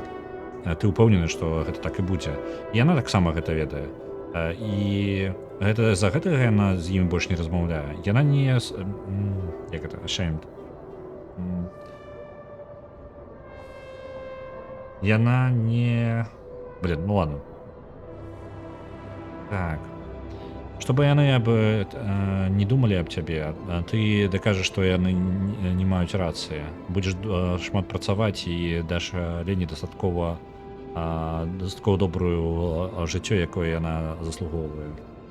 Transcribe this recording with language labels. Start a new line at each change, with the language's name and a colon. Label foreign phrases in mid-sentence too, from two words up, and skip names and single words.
Belarusian: Ты ўпэўнены, што гэта так і будзе. Яна таксама гэта ведае. І за гэтага яна з імі больш не размаўляе. Яна не... Як гэта? Ashamed. Яна не...
Russian: Блин, ну ладно. Так.
Belarusian: Чтобы яны не думалі аб цябе, ты дакажаш, што яны не маюць рацыі. Будзеш шмат працаваць і даш Лені дастаткова добрую жыццё, якое яна заслугоўвае.